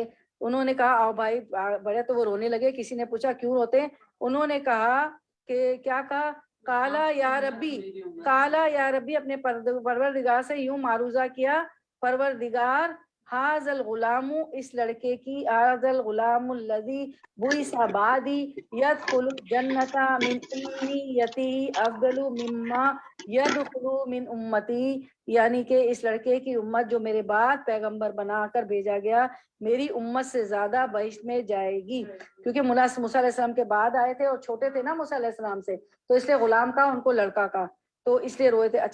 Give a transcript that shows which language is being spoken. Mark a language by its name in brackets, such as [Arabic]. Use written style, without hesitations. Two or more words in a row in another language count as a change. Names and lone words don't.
[Hindi] उन्होंने कहा आओ भाई बड़े, तो वो रोने लगे, किसी ने पूछा क्यों रोते हैं, उन्होंने कहा कि क्या कहा, [Arabic] قال يا ربي, [Hindi] अपने परवरदिगार से यूं मारूजा किया, परवरदिगार [Arabic] هذا الغلام, [Hindi] इस लड़के की, [Arabic] هذا الغلام الذي بعث بعدي يدخل الجنة من أمتي أفضل مما يدخل من أمتي, [Hindi] यानी कि इस लड़के की उम्मत जो मेरे बाद पैगंबर बनाकर भेजा गया, मेरी उम्मत से ज्यादा बहिश्त में जाएगी, क्योंकि मूसा अलैहिस्सलाम के बाद आए थे और छोटे थे ना मूसा अलैहिस्सलाम से, तो इसलिए गुलाम का उनको लड़का का, तो इसलिए रोए थे।